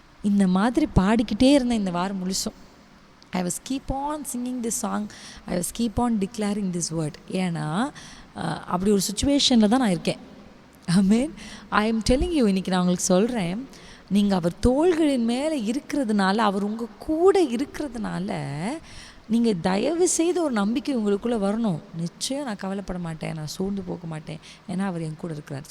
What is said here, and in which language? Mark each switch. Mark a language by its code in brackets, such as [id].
[ta] இந்த மாதிரி பாடிக்கிட்டே இருந்தேன் இந்த வாரம் முழுசும். [en] I was keep on singing this song, I was keep on declaring this word. [ta] ஏன்னா அப்படி ஒரு சுச்சுவேஷனில் தான் நான் இருக்கேன். ஆமென். [en] I am telling you, [ta] இன்றைக்கி நான் உங்களுக்கு சொல்கிறேன், நீங்கள் அவர் தோள்களின் மேலே இருக்கிறதுனால, அவர் உங்கள் கூட இருக்கிறதுனால, நீங்கள் தயவு செய்து ஒரு நம்பிக்கை உங்களுக்குள்ளே வரணும். நிச்சயம் நான் கவலைப்பட மாட்டேன், நான் சோர்ந்து போக மாட்டேன், ஏன்னா அவர் என் கூட இருக்கிறார்.